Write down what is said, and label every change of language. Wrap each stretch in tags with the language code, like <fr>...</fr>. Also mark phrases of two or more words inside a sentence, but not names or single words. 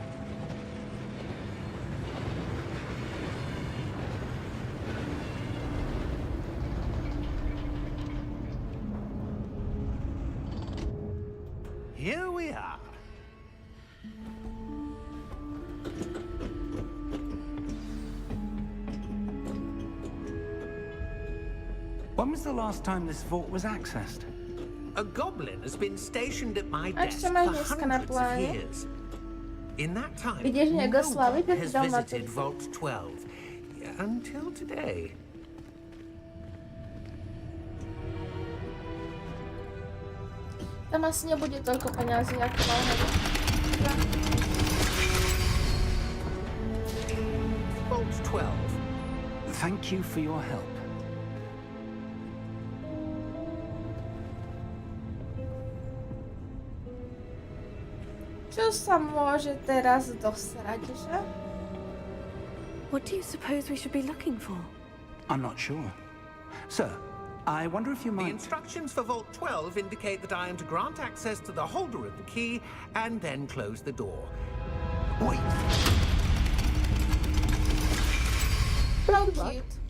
<en>Here we are. When was the last time this vault was accessed? A goblin has been stationed at my</en> <sk>Ak</sk> <en>desk</en> <sk>sa</sk> <en>for</en> <sk>má dneska na</sk> <en>hundreds of</en> <sk>pláne,</sk> <en>years. In that time,</en> <sk>Ideš</sk> <en>no</en> <sk>nejak oslaviť,</sk> <en>one</en> <sk>tak</sk> <en>has</en> <sk>dal na</sk> <en>visited</en> <sk>to.</sk> <en>Vault 12 until today.</en> <sk>Tam asi nebude toľko peňazí, ako mal hneď.</sk> <en>Vault 12. Thank you for your help.</en> <sk>Čo sa môže teraz dosrať, že?</sk> <en>What do you suppose we should be looking for? I'm not sure. Sir, I wonder if you The might... instructions for Vault 12 indicate that I am to grant access to the holder of the key and then close the door. Wait. How cute.</en>